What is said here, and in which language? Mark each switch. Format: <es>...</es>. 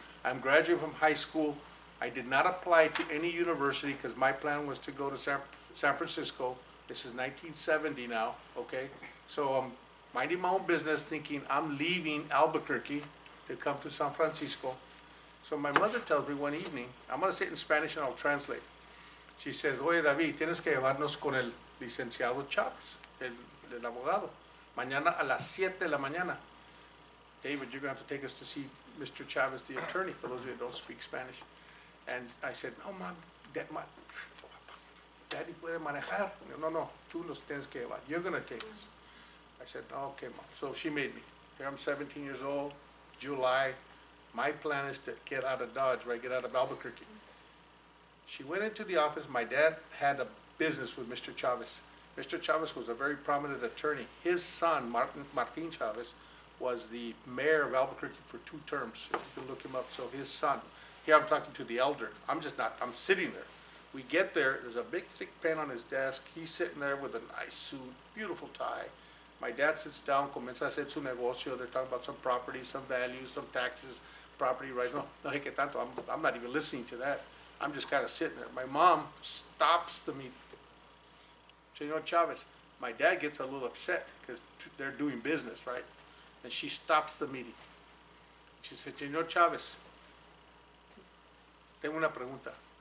<en>I'm graduating from high school. I did not apply to any university because my plan was to go to San Francisco. This is 1970 now, okay? So I'm minding my own business, thinking I'm leaving Albuquerque to come to San Francisco. So my mother tells me one evening, I'm going to say it in Spanish and I'll translate. She says,</en> <es>oye, David, tienes que llevarnos con el licenciado Chávez, el abogado. Mañana a las 7 de la mañana.</es> <en>David, you're going to have to take us to see Mr. Chavez, the attorney, for those of you who don't speak Spanish. And I said, no, Mom, Daddy</en> <es>puede manejar. No, tú nos tienes que llevar.</es> <en>You're going to take us. I said, okay, Mom. So she made me. Here I'm 17 years old, July. My plan is to get out of Dodge, right, get out of Albuquerque. She went into the office. My dad had a business with Mr. Chavez. Mr. Chavez was a very prominent attorney. His son, Martin Chavez, was the mayor of Albuquerque for 2 terms, if you can look him up. So his son, here I'm talking to the elder. I'm sitting there. We get there, there's a big thick pen on his desk. He's sitting there with a nice suit, beautiful tie. My dad sits down,</en> <es>comienza a hacer su negocio.</es> <en>They're talking about some property, some values, some taxes, property rights. No, hey,</en> <es>que tanto.</es> <en>I'm not even listening to that. I'm just kind of sitting there. My mom stops the meeting. Senor Chavez, my dad gets a little upset because they're doing business, right? And she stops the meeting. She said, Senor Chavez,</en> <es>tengo una pregunta.</es>